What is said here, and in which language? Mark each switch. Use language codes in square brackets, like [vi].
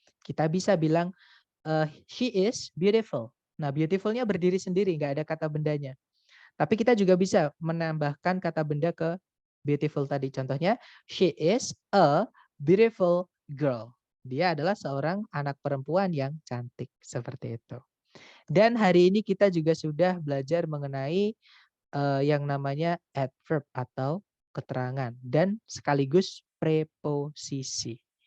[en] Kita bisa bilang she is beautiful. [id] Nah, beautiful-nya berdiri sendiri, nggak ada kata bendanya. Tapi kita juga bisa menambahkan kata benda ke beautiful tadi. Contohnya, [en] she is a beautiful girl. [id] Dia adalah seorang anak perempuan yang cantik. Seperti itu. Dan hari ini kita juga sudah belajar mengenai yang namanya adverb atau keterangan dan sekaligus preposisi.